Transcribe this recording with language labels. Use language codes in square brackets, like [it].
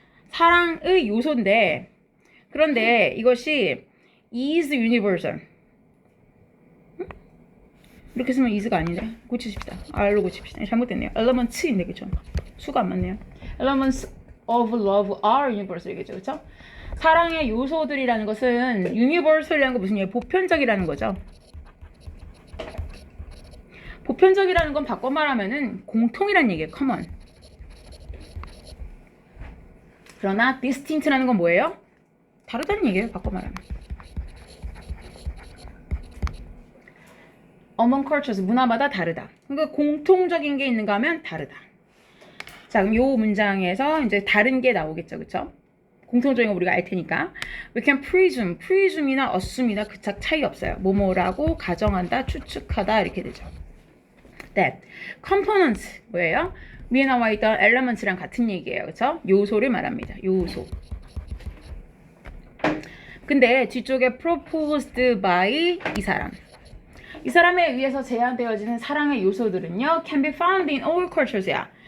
[ko] 사랑의 요소인데 그런데 이것이 [en] is universal. [ko] 이렇게 쓰면 is가 아닌데 고치십시다. R로 고칩시다. 잘못됐네요. elements인데 그쵸? 수가 안 맞네요. [en] Elements of love are universal이겠죠, [ko] 그쵸? 사랑의 요소들이라는 것은 universal이라는 건 무슨 얘기예요? 보편적이라는 거죠. 보편적이라는 건 바꿔 말하면은 공통이라는 얘기예요. [en] common. [ko] 그러나 distinct라는 건 뭐예요? 다르다는 얘기예요. 바꿔 말하면. [en] among cultures, [ko] 문화마다 다르다. 그러니까 공통적인 게 있는가 하면 다르다. 자, 그럼 요 문장에서 이제 다른 게 나오겠죠. 그쵸? 공통적인 거 우리가 알 테니까. [en] We can presume, [ko] presume이나 assume이나 그 차이 없어요. 뭐뭐라고 가정한다, 추측하다 이렇게 되죠. [en] That components [ko] 뭐예요? 위에 나와 있던 elements랑 같은 얘기예요. 그쵸? 요소를 말합니다. 요소. 근데 뒤쪽에 proposed by 이 사람. 이 사람에 의해서 제한되어지는 사랑의 요소들은요, [en] can be found in all cultures [ko] 야.